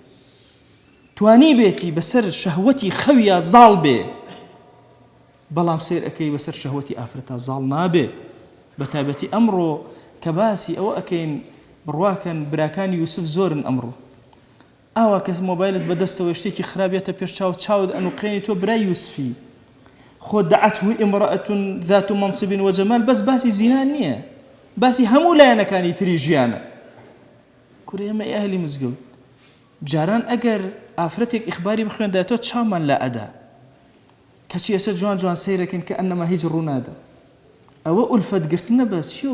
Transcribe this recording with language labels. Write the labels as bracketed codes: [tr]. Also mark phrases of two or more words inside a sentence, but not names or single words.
[ckb] توانی بێتی بەسەر شەهوەتی خەویە زاڵ بێ بەڵام سیر ئەەکەی بەسەر شەهوەتی ئافرەتە زاڵ نابێ بە تایبەتی ئەمڕۆ کە باسی ئەوە ئەەکەین بڕواکەن براکانی یوسف زۆرن ئەمڕۆ ئاوا کە مۆبایلت بەدەستەوە شتێکی خراپێتە پێش چاوت ئەنوقێنی تۆ برای یوسفی خۆ [ar] دەعەته ئیمرەئەتون ذات منصب وجمال [ckb] بەس باسی زینا نییە باسی هەموو لایەنەکانی تری ژیانە. کوڕی ئێمە ئەهلی مزگەوت جاران ئەگەر ئافرەتێک ئیخباری بخوێندێتەوە چامان لا ئەدا کەچی ئێستا جوان جوان سەیرەکەن کە ئەنەما هیچ ڕوونادا. ئەوە ئولفەتگرتنە بە چیەوە؟